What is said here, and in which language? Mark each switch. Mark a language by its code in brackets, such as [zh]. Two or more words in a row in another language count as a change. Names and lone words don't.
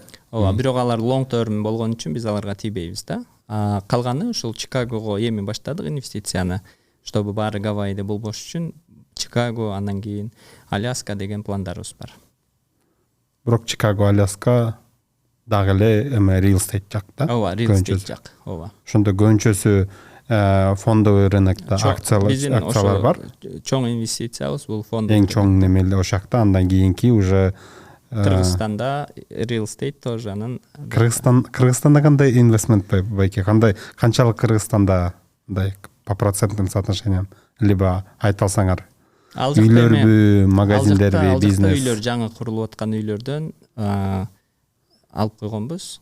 [ky] Ооба, бирок алар [en] long term [ky] болгон үчүн биз аларга тийбейбиз да. Калганы ошол Чикагого эми баштадык инвестицияны, чтобы баары Гавайиде болбош үчүн Чикаго, андан кийин Аляска деген пландарыбыз бар. Бирок Чикаго, Аляска дагы эле эме real estate жак да? Ооба, [en] real estate [ky] жак. Ооба. Ошондо көбүнчөсү [ru] фондовый рынокто [ky] акциялар бар. Чоң инвестициябыз бул фонд. Эң чоң немелер ошакта, андан кийинки уже Кыргызстанда [en] real estate [ky] тоже анын Кыргызстанда кандай инвестмент байке, канчалык Кыргызстанда мындай [ru] по процентным соотношениям, либо [ky] айта алсаңар? ал жакта Үйлөрбү, магазиндерби, бизнес? үйлөр жаңы курулуп аткан үйлөрдөн алып койгонбуз.